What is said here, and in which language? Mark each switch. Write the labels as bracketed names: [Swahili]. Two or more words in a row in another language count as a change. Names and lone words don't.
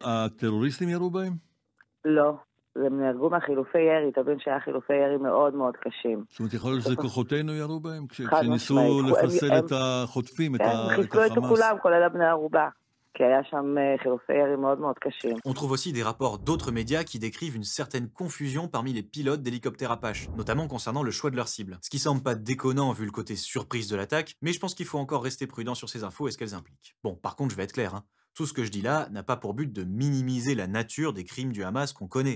[Hebrew] הטרוריסטים ירו בהם? לא, הם נהרגו מהחילופי ירי, תבין שהיה חילופי ירי מאוד מאוד קשים. זאת אומרת, יכול להיות שזה כוחותינו ירו בהם? כשניסו לחסל את החוטפים, את החמאס? הם חיסלו את כולם, כולל הבני ערובה. כי היה שם חילופי ירי מאוד מאוד קשים. [French] On trouve aussi des rapports d'autres médias qui décrivent une certaine confusion parmi les pilotes d'hélicoptères Apache, notamment concernant le choix de leur cible. Ce qui semble pas déconnant vu le côté surprise de l'attaque, mais je pense qu'il faut encore rester prudent sur ces infos et ce qu'elles impliquent. Bon, par contre, je vais être clair, hein. Tout ce que je dis là n'a pas pour but de minimiser la nature des crimes du Hamas qu'on connaît.